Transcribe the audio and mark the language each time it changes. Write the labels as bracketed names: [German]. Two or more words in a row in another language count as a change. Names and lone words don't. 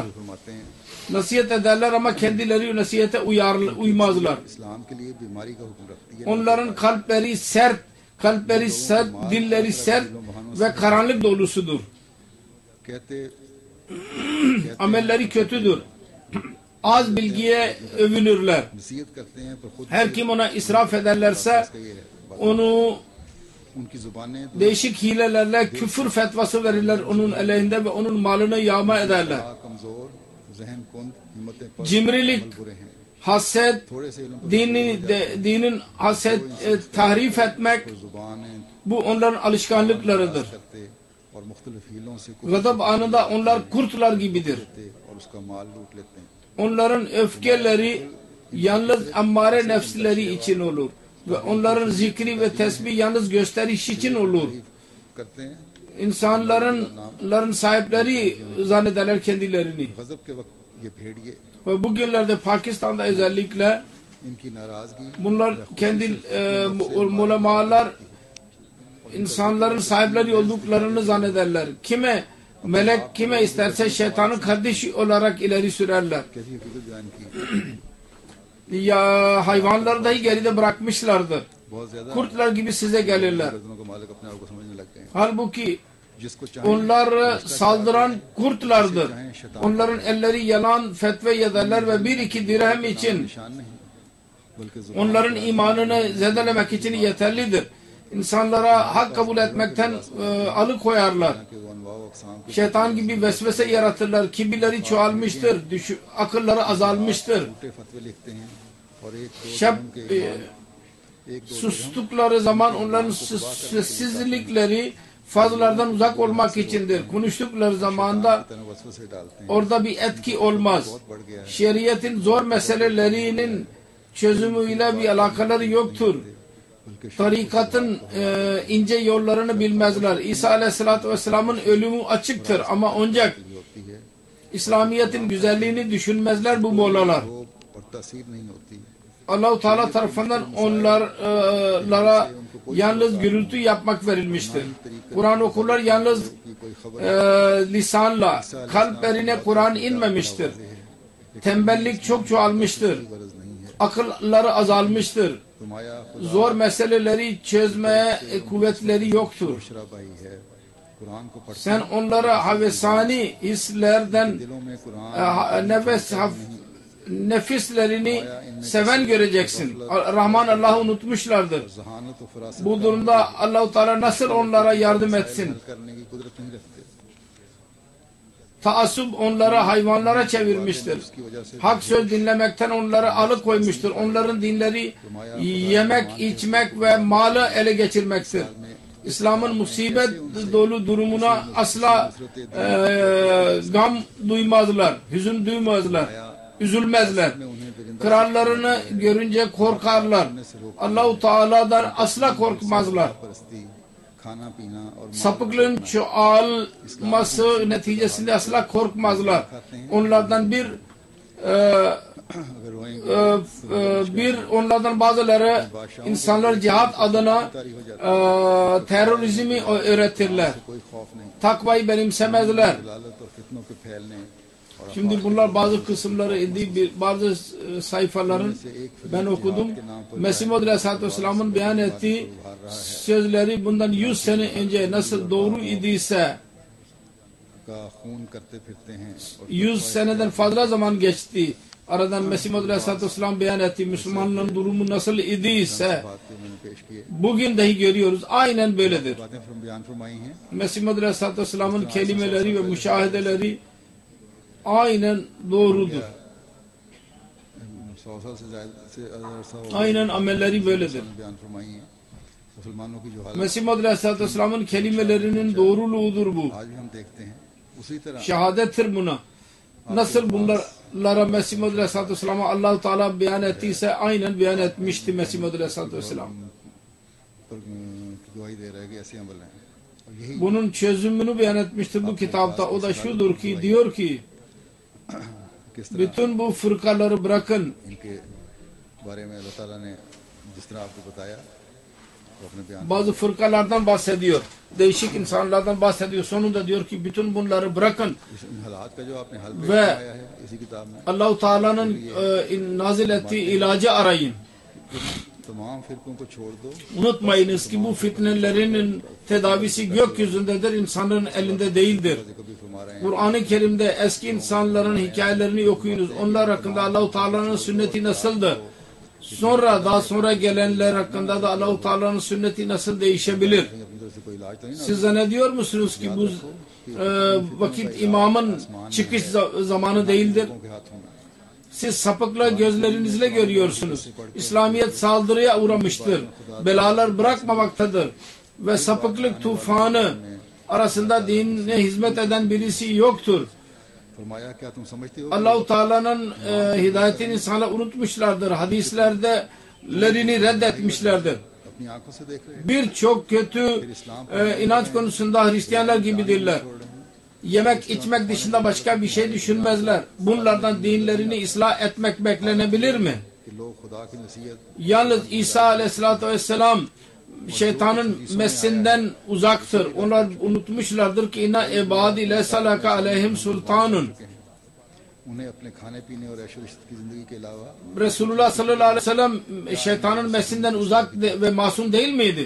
[Turkish] Nasihat ederler ama kendileri nasihate uymazlar. Onların kalpleri sert, dilleri sert ve karanlık dolusudur. Amelleri kötüdür. az bilgiye övünürler. [Urdu] نصیحت کرتے ہیں پر خود [Turkish] Her kim ona israf ederlerse [Urdu] اس کا یہ ہے بات. [Turkish] onu [Urdu] ان کی زبانیں [Turkish] değişik hilelerle küfür fetvası verirler onun aleyhinde ve onun malını yağma ederler. [Urdu] کمزور ذہن کند ہمتیں پر [Turkish] Cimrilik, [Urdu] برے ہیں [Turkish] haset, [Urdu] تھوڑے سے علم پر [Turkish] dinin haset, tahrif etmek, [Urdu] जुबानें [Turkish] bu onların alışkanlıklarıdır. [Urdu] کرتے اور مختلف حیلوں سے [Turkish] Gazap anında onlar kurtlar gibidir. [Urdu] کچلتے اور اس کا مال لوٹ لیتے ہیں. [Turkish] Onların öfkeleri yalnız ammare nefsleri için olur. Ve onların zikri ve tesbih yalnız gösteriş için olur. [Urdu] کرتے ہیں [Turkish] İnsanların sahipleri zannederler kendilerini. [Urdu] غضب کے وقت یہ بھیڑیے [Turkish] Ve bugünlerde Pakistan'da özellikle [Urdu] ان کی ناراضگی [Turkish] bunlar kendi ulemalar insanların sahipleri olduklarını zannederler. Kime melek kime isterse şeytanın kardeşi olarak ileri sürerler. [Urdu] کیسی حقیقت بیان کی [Turkish] Ya hayvanları dahi geride bırakmışlardır. [Urdu] بہت زیادہ [Turkish] Kurtlar gibi size gelirler. [Urdu] گردنوں کا مالک اپنے آپ کو سمجھنے لگ گئے ہیں. [Turkish] Halbuki [Urdu] جس کو چاہے [Turkish] onlar saldıran kurtlardır. Onların elleri yalan fetve ederler ve bir iki dirhem için [Urdu] نشان نہیں بلکہ زبان [Turkish] onların imanını zedelemek için yeterlidir. İnsanlara hak kabul etmekten alıkoyarlar. [Urdu] کے وہ انواع و اقسام کے [Turkish] Şeytan gibi vesvese yaratırlar. Kibirleri çoğalmıştır. Akılları azalmıştır. [Urdu] جھوٹے فتوے لکھتے ہیں اور ایک دو [Turkish] Şap, [Urdu] dirham کے ایمان، ایک دو [Turkish] sustukları zaman onların sessizlikleri fazlalardan uzak olmak içindir. Konuştukları zamanda [Urdu] طرح وسوسے ڈالتے ہیں. [Turkish] orada bir etki olmaz. [Urdu] بڑھ گیا ہے [Turkish] Şeriatin zor meselelerinin çözümüyle bir alakaları yoktur. [Urdu] बल्कि [Turkish] Tarikatın ince yollarını bilmezler. İsa [Arabic] عليه الصلاة والسلام'ın [Turkish] ölümü açıktır ama ancak [Urdu] ہوتی ہے [Turkish] İslamiyet'in güzelliğini düşünmezler bu molalar. [Urdu] وہ اور تاثیر نہیں ہوتی. [Turkish] Allah-u Teala tarafından onlara yalnız gürültü yapmak verilmiştir. Kur'an okurlar yalnız [Urdu] کہ کوئی خبر [Turkish] lisanla, kalplerine Kur'an inmemiştir. Tembellik çok çoğalmıştır. [Urdu] غرض نہیں ہے. [Turkish] Akılları azalmıştır. [Urdu] नुमाया [Turkish] Zor meseleleri çözmeye kuvvetleri yoktur. [Urdu] خوشرابائی ہے۔ قرآن کو پڑھتے [Turkish] Sen onlara havesani hislerden [Urdu] دلوں میں قرآن [Turkish] nefislerini seven göreceksin. Rahman Allah'ı unutmuşlardır. [Urdu] ذہانت و فراست [Turkish] Bu durumda Allah-u Teala nasıl onlara yardım etsin? [Urdu] کرنے کی قدرت نہیں رکھتے. [Turkish] Taassup onları hayvanlara çevirmiştir. [Urdu] اس کی وجہ سے [Turkish] Hak söz dinlemekten onları alıkoymuştur. Onların dinleri yemek, içmek ve malı ele geçirmektir. İslam'ın musibet dolu durumuna asla gam duymazlar, hüzün duymazlar, üzülmezler. Krallarını görünce korkarlar. Allah-u Teala'dan asla korkmazlar. [Urdu] پرستی کھانا پینا اور [Turkish] Sapıklığın çoğalması neticesinde asla korkmazlar. Onlardan [Urdu] اگر روئیں گے [Turkish] onlardan bazıları insanlar cihat adına terörizmi öğretirler. [Urdu] کوئی خوف نہیں. [Turkish] Takvayı benimsemezler. [Urdu] ضلالت اور فتنوں کے پھیلنے اور [Turkish] Şimdi bunlar bazı kısımları bazı sayfaların ben okudum. Mesih Maud [Arabic] عليه الصلاة والسلام'ın [Turkish] beyan ettiği sözleri bundan 100 sene önce nasıl doğru idiyse [Urdu] کا خون کرتے پھرتے ہیں اور [Turkish] 100 seneden fazla zaman geçti. Aradan Mesih Maud [Arabic] عليه الصلاة والسلام [Turkish] beyan ettiği Müslümanların durumu nasıl idiyse [Urdu] باتیں میں نے پیش کیے [Turkish] bugün dahi görüyoruz. Aynen böyledir. [Urdu] باتیں بیان فرمائی ہیں. [Turkish] Mesih Maud [Arabic] عليه الصلاة والسلام'ın [Turkish] kelimeleri ve müşahedeleri aynen doğrudur. [Urdu] 100 سال سے عرصہ ہو [Turkish] Aynen amelleri böyledir. [Urdu] بیان فرمائی ہیں۔ مسلمانوں کی جو حالت [Turkish] Mesih Maud [Arabic] عليه الصلاة والسلام'ın [Turkish] kelimelerinin doğruluğudur bu. [Urdu] آج بھی ہم دیکھتے ہیں اسی طرح [Turkish] Şehadettir buna. Nasıl bunlara Mesih Maud Aleyhisselatü Vesselam'a Allah-u Teala beyan ettiyse aynen beyan etmişti Mesih Maud [Arabic] عليه الصلاة والسلام. [Urdu] پر گواہی دے رہا ہے کہ ایسے عمل ہیں اور یہی [Turkish] Bunun çözümünü beyan etmiştir bu kitapta. O da şudur ki diyor ki [Urdu] کس طرح [Turkish] bütün bu fırkaları bırakın. [Urdu] ان کے بارے میں اللہ تعالیٰ نے جس طرح آپ کو بتایا وہ اپنے بیان [Turkish] Bazı fırkalardan bahsediyor. Değişik insanlardan bahsediyor. Sonunda diyor ki bütün bunları bırakın. [Urdu] ان حالات کا جو آپ نے حل پیش [Turkish] Ve [Urdu] کیا ہے اسی کتاب میں [Turkish] Allah-u Teala'nın nazil ettiği ilacı arayın. [Urdu] تمام فرقوں کو چھوڑ دو [Turkish] Unutmayınız ki bu fitnelerin tedavisi gökyüzündedir, insanların elinde değildir. [Urdu] کبھی فرما رہے ہیں [Turkish] Kur'an-ı Kerim'de eski insanların hikayelerini okuyunuz. Onlar hakkında Allah-u Teala'nın sünneti nasıldı? Daha sonra gelenler hakkında da Allah-u Teala'nın sünneti nasıl değişebilir? [Urdu] اپنی طرف سے کوئی علاج تو نہیں نا [Turkish] Siz zannediyor musunuz ki bu vakit imamın çıkış zamanı değildir? [Urdu] کے ہاتھوں میں [Turkish] Siz sapıkla gözlerinizle görüyorsunuz. İslamiyet saldırıya uğramıştır. Belalar bırakmamaktadır. Ve sapıklık tufanı arasında dinine hizmet eden birisi yoktur. [Urdu] فرمایا کیا تم سمجھتے ہو [Turkish] Allah-u Teala'nın hidayetini insanlar unutmuşlardır. Hadislerini reddetmişlerdir. [Urdu] اپنی آنکھوں سے دیکھ رہے ہیں [Turkish] Birçok kötü inanç konusunda Hristiyanlar gibidirler. Yemek içmek dışında başka bir şey düşünmezler. Bunlardan dinlerini ıslah etmek beklenebilir mi? [Urdu] کہ لوگ خدا کی نصیحت [Turkish] Yalnız İsa [Arabic] عليه الصلاة والسلام [Turkish] şeytanın mesinden uzaktır. Onlar unutmuşlardır ki [Arabic] إن عبادي ليس لك عليهم سلطان. [Urdu] انہیں اپنے کھانے پینے اور عیش و عشق کی زندگی کے علاوہ [Turkish] Resulullah [Arabic] صلى الله عليه وسلم [Turkish] şeytanın mesinden uzak ve masum değil miydi?